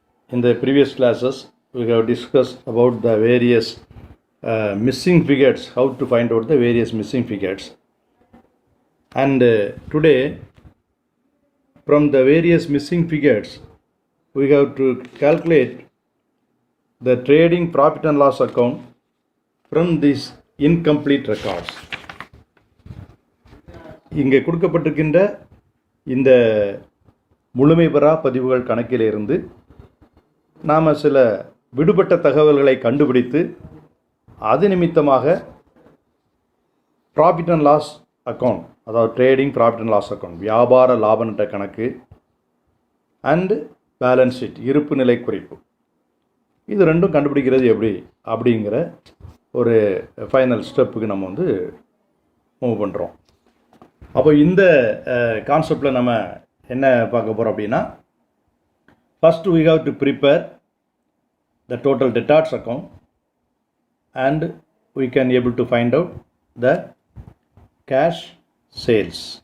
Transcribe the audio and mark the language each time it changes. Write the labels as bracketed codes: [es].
[en] In the previous classes, we have discussed about the various missing figures, how to find out the various missing figures. And today, from the various missing figures, we have to calculate the trading profit and loss account from these incomplete records. [ta] இங்கே கொடுக்கப்பட்டிருக்கின்ற இந்த முழுமை பெறா பதிவுகள் கணக்கிலிருந்து நாம் சில விடுபட்ட தகவல்களை கண்டுபிடித்து அது நிமித்தமாக ப்ராஃபிட் அண்ட் லாஸ் அக்கௌண்ட், அதாவது trading profit and loss account, வியாபார லாப நட்ட கணக்கு அண்டு பேலன்ஸ் ஷீட், இருப்பு நிலை குறிப்பு, இது ரெண்டும் கண்டுபிடிக்கிறது எப்படி அப்படிங்கிற ஒரு ஃபைனல் ஸ்டெப்புக்கு நம்ம மூவ் பண்ணுறோம். அப்போ இந்த கான்செப்டில் நம்ம என்ன பார்க்க போகிறோம் அப்படின்னா, first [en] we have to prepare the total debtors account and we can able to find out the cash sales.